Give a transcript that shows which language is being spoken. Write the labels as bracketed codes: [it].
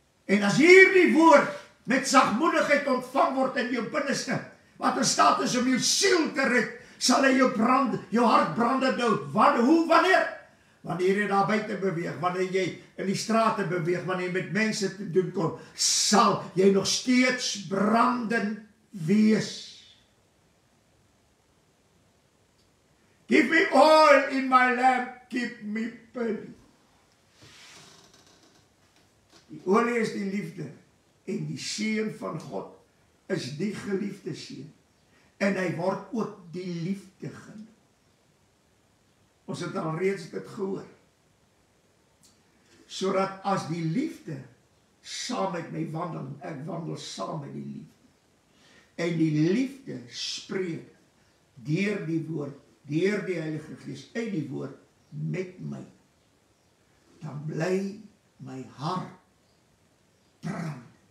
[af] En as hierdie woord met sagmoedigheid ontvang word in jou binneste, wat in staat is om jou siel te red, sal hy jou hart brandend hou. Wanneer? Wanneer jy daar buiten beweeg, wanneer jy in die strate beweeg, wanneer jy met mense te doen kom, sal jy nog steeds brandend wees. [en] Give me oil in my lamp, keep me burning. [af] Die olie is die liefde, en die Seun van God is die geliefde Seun, en hy word ook die liefde genoem. Ons het al reeds dit gehoor, sodat as die liefde saam met my wandel, ek wandel saam met die liefde, en die liefde spreek deur die woord, deur die Heilige Gees, uit die woord met my, dan bly my hart brand.